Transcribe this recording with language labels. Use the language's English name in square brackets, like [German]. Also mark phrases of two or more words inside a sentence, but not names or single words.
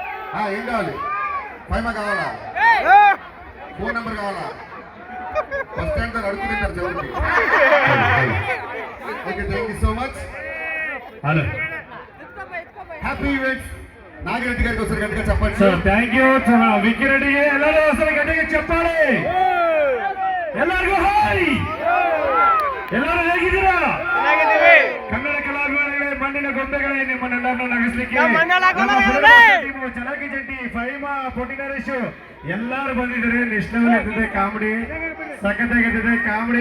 [Telugu] ఏం కావాలి? ఫైమా కావాలా? ఫోన్ నెంబర్ కావాలా? బస్ స్టాండ్ దగ్గర అడుగుతున్నారు చివరికి. [English] OK, thank you so much. హలో, happy events. [Telugu] నాగిరెడ్డి గారికి ఒకసారి గట్టిగా చెప్పండి [English] sir. thank you. [Telugu] విక్కిరెడ్డి ಎಲ್ಲರೂ ఒకసారి గట్టిగా చెప్పాలి. [Kannada] ಎಲ್ಲರಿಗೂ ಹಾಯ್. ಎಲ್ಲರೂ ಹೇಗಿದ್ದೀರಾ? ಕನ್ನಡ ಕಲಾವಿದರುಗಳೇ, ಮಣ್ಣಿನ ಗೊಂಬೆಗಳೇ, ನಿಮ್ಮನ್ನೆಲ್ಲರನ್ನು ನಗಿಸ್ಲಿಕ್ಕೆ ಚಲಾಕಿ ಜಂಟಿ, ಫೈಮಾ, ಪೊಟಿ ನರೇಶ್ ಎಲ್ಲರೂ ಬಂದಿದ್ದಾರೆ. ನೆಕ್ಸ್ಟ್ ಎತ್ತಿದೆ ಕಾಮಿಡಿ, ಸಖತ್ತಾಗಿದ್ದಿದೆ ಕಾಮಿಡಿ.